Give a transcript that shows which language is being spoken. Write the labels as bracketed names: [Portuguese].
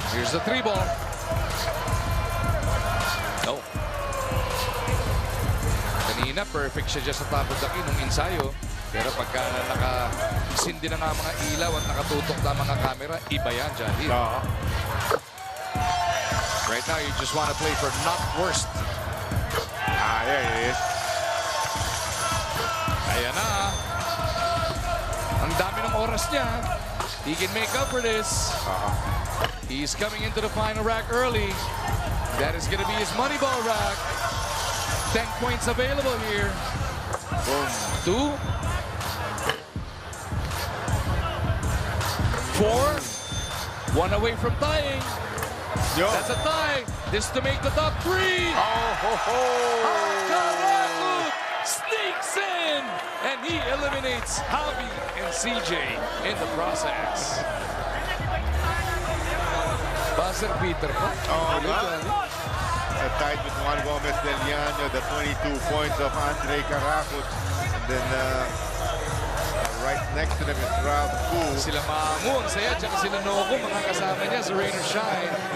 [English] Here's the 3-ball. No. [Filipino] Kanina, perfect siya dyan sa top of the key nung ensayo. Pero pagka nakasindi na nga mga ilaw at nakatutok na mga camera, iba yan, Jolly. Oo. [English] Right now, you just want to play for not worst. There he is. [Filipino] Ayan na. Ang dami ng oras niya. [English] He can make up for this. He's coming into the final rack early. That is going to be his money ball rack. 10 points available here. Boom. 2. 4. 1 away from tying. Yo. That's a tie. This to make the top 3. Oh, ho, ho. Caracot sneaks in, and he eliminates Javi and CJ in the process. [Filipino] Buzzer beater pa. [English] Oh, tied with Juan Gomez Del Llano, the 22 points of Andre Caracot. And then right next to them is Ralph Fu. [Filipino] Sila Mamu, ang saya, tsaka sila Noko, mga kasama niya sa Rain or Shine.